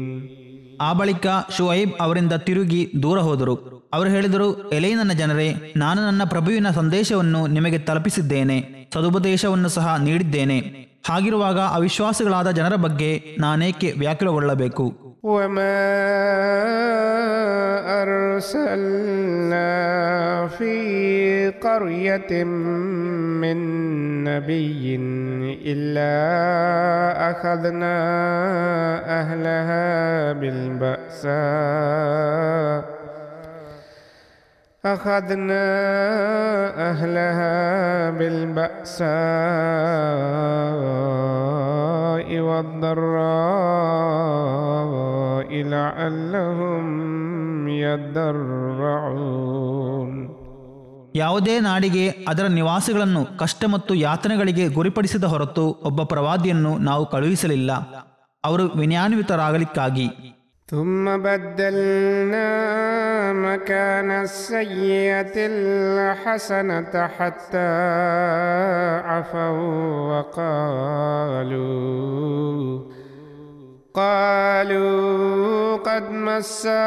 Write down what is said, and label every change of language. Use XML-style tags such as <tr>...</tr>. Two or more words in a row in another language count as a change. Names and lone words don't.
<kn>ಆ ಬಳಿಕ ಶುಐಬ್ ಅವರಿಂದ ತಿರುಗಿ ದೂರ ಹೋದರು. ಅವರು ಹೇಳಿದರು, ಎಲೈ ನನ್ನ ಜನರೇ, ನಾನು ನನ್ನ ಪ್ರಭುವಿನ ಸಂದೇಶವನ್ನು ನಿಮಗೆ ತಲುಪಿಸಿದ್ದೇನೆ, ಸದುಪದೇಶವನ್ನು ಸಹ ನೀಡಿದ್ದೇನೆ. ಹಾಗಿರುವಾಗ ಅವಿಶ್ವಾಸಿಗಳಾದ ಜನರ ಬಗ್ಗೆ ನಾನೇಕೆ ವ್ಯಾಕುಲಗೊಳ್ಳಬೇಕು?</kn> <ar>وما أرسلنا في قرية من نبي إلا أخذنا أهلها بالبأساء والضراء لعلهم يضرعون.</ar> <kn>ಯಾವುದೇ ನಾಡಿಗೆ ಅದರ ನಿವಾಸಿಗಳನ್ನು ಕಷ್ಟ ಮತ್ತು ಯಾತನೆಗಳಿಗೆ ಗುರಿಪಡಿಸಿದ ಹೊರತು ಒಬ್ಬ ಪ್ರವಾದಿಯನ್ನು ನಾವು ಕಳುಹಿಸಲಿಲ್ಲ, ಅವರು ವಿನಯಾನ್ವಿತರಾಗಲಿಕ್ಕಾಗಿ.</kn> <ar>ثم بدلنا مكان السيئة الحسنة حتى عفوا وقالوا قد مس</ar>